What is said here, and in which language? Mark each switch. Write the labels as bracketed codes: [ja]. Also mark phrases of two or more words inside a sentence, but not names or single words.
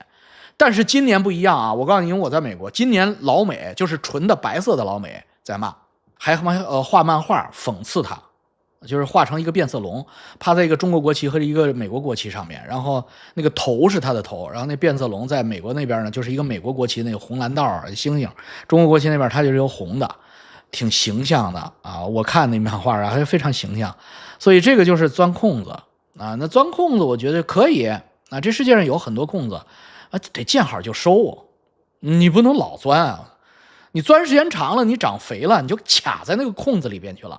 [zh] 但是今年不一樣啊，我告訴你，因為我在美國，今年老美就是純的白色的老美在罵，還畫漫畫諷刺他，就是畫成一個變色龍，趴在一個中國國旗和一個美國國旗上面，然後那個頭是他的頭，然後那變色龍在美國那邊呢，就是一個美國國旗那個紅藍道星星，中國國旗那邊它就是有紅的，挺形象的啊。我看那漫畫啊，還非常形象，所以這個就是鑽空子啊。那鑽空子我覺得可以啊，這世界上有很多空子啊，得見好就收，你不能老鑽啊。你鑽時間長了，你長肥了，你就卡在那個空子裡邊去了。